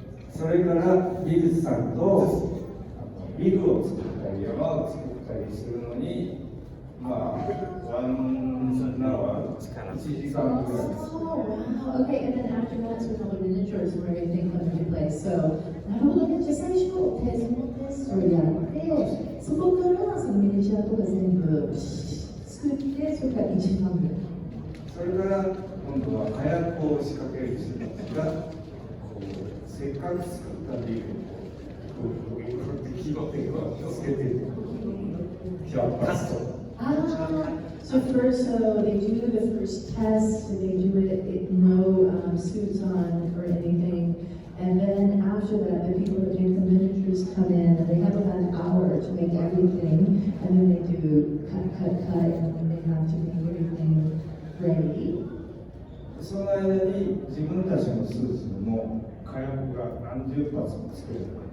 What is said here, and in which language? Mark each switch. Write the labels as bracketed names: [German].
[Japanese] それから美術さんとビルを作ったり山を作ったりするのにまあ [English] 1 hour [Japanese] 1時間ぐらいです。 [English] Oh, wow. Okay, and then after that, so with all the miniatures and everything come into play. [Japanese] So, なるほどね。じゃあ最初、そのテストをやって、そこからそのミニチュアとか全部作って、それから1時間ぐらい。それから今度は火薬を仕掛ける人たちがこうせっかく作ったビルをこう火をつけて火を出すと。 [English] So first, so they do the first test, so they do it no suits on or anything, and then after that, the people that make the miniatures come in, and they have about an hour to make everything, and then they do cut, and then they have to make everything ready. [Japanese] その間に自分たちのスーツにも火薬が何十発も作れる。